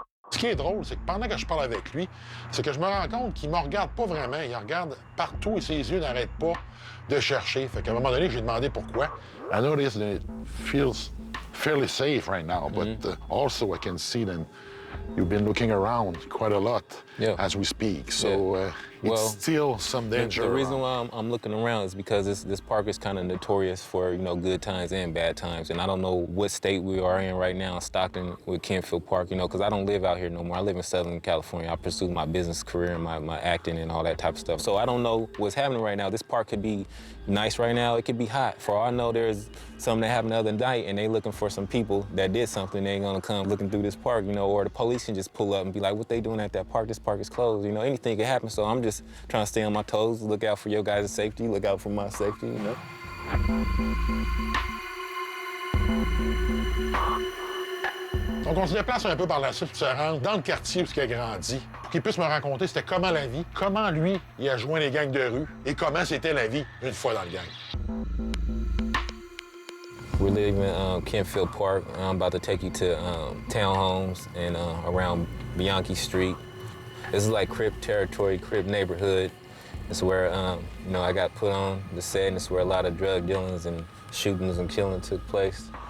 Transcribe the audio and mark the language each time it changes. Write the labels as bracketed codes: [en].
[fr] Ce qui est drôle, c'est que pendant que je parle avec lui, c'est que je me rends compte qu'il me regarde pas vraiment. Il regarde partout et ses yeux n'arrêtent pas de chercher. Fait qu'à un moment donné, j'ai demandé pourquoi. [en] I notice that it feels fairly safe right now, but also I can see that you've been looking around quite a lot as we speak. So it's still some danger. The reason why I'm looking around is because this park is kind of notorious for, you know, good times and bad times. And I don't know what state we are in right now in Stockton with Kenfield Park, you know, because I don't live out here no more. I live in Southern California. I pursue my business career and my acting and all that type of stuff. So I don't know what's happening right now. This park could be nice right now. It could be hot. For all I know, there's something that happened the other night and they looking for some people that did something. They ain't gonna come looking through this park, you know, or the police can just pull up and be like, what they doing at that park? This park is closed. You know, anything can happen. So I'm just trying to stay on my toes, look out for your guys' safety, look out for my safety, you know? [fr] Donc, on se déplace un peu par la suite pour se rendre dans le quartier où il a grandi, pour qu'il puisse me raconter c'était comment la vie, comment lui, il a joint les gangs de rue et comment c'était la vie une fois dans le gang. [en] We're living in Kentfield Park. I'm about to take you to townhomes and around Bianchi Street. This is like Crip territory, Crip neighborhood. It's where, you know, I got put on the set, and it's where a lot of drug dealings and shootings and killing took place.